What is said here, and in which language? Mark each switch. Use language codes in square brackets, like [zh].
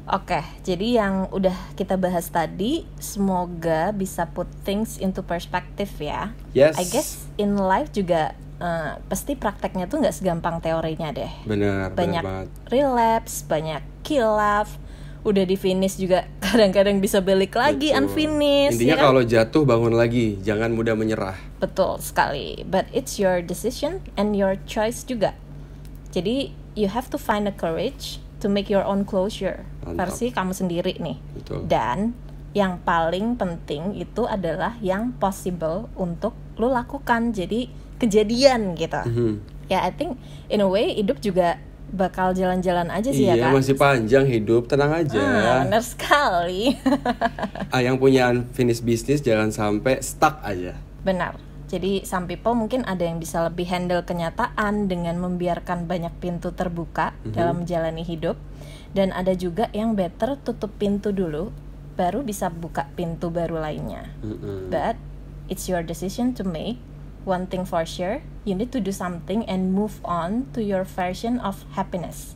[id] Oke, jadi yang udah kita bahas tadi semoga bisa [en] put things into perspective [id] ya. [en] Yes. I guess in life [id] juga pasti prakteknya tuh nggak segampang teorinya deh. Benar banyak banget. Relapse, banyak kilaf. Udah di finish juga kadang-kadang bisa balik lagi. Betul. [en] Unfinished. [id] Intinya ya kan? kalau jatuh bangun lagi, jangan mudah menyerah. Betul sekali. [en] But it's your decision and your choice [id] juga. Jadi [en] you have to find the courage to make your own closure. [id] Mantap. Versi kamu sendiri nih. Betul. Dan yang paling penting itu adalah yang possible untuk lo lakukan. Jadi kejadian gitu. Ya, [en] I think in a way [id] hidup juga bakal jalan-jalan aja sih ya Iya, Kak. masih panjang hidup, tenang aja. Benar sekali. Yang punya unfinished business jangan sampai stuck aja. Benar. Jadi [en] some people [id] mungkin ada yang bisa lebih handle kenyataan dengan membiarkan banyak pintu terbuka dalam menjalani hidup. Dan ada juga yang better tutup pintu dulu, baru bisa buka pintu baru lainnya. [en] But it's your decision to make. One thing for sure, you need to do something and move on to your version of happiness.